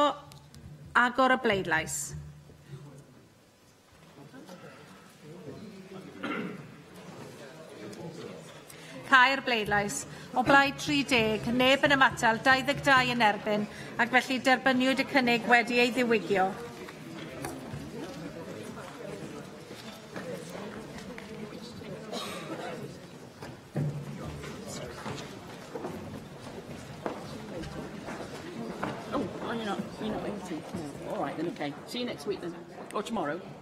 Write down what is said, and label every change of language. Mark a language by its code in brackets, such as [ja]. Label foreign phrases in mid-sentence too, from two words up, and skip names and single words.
[cy] Agor y bleidlais. Cau'r bleidlais. O blaid 30, neb yn ymatal, 22 yn erbyn, ac felly derbyniwyd y cynnig wedi ei ddiwygio. [en] All right, then, okay. See you next week, then. Or tomorrow.